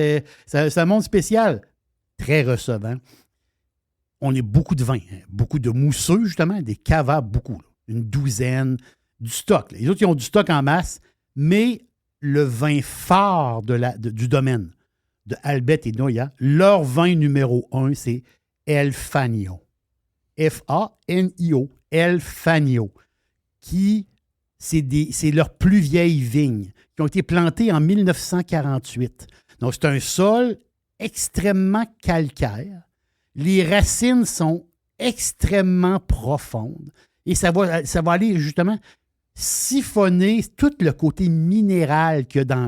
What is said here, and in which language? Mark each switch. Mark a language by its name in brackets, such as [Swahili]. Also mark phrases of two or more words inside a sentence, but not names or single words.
[French] C'est un monde spécial, très recevant. On a beaucoup de vin, hein. Beaucoup de mousseux, justement, des cavas, beaucoup. Là. Une douzaine, du stock. Là. Les autres, ils ont du stock en masse, mais le vin phare du domaine de Albert et Noya, leur vin numéro 1, c'est El Fagno. F-A-N-I-O. El Fagno. C'est leur plus vieille vigne, qui ont été plantées en 1948. Donc, c'est un sol extrêmement calcaire. Les racines sont extrêmement profondes. Et ça va aller, justement, siphonner tout le côté minéral qu'il y a dans...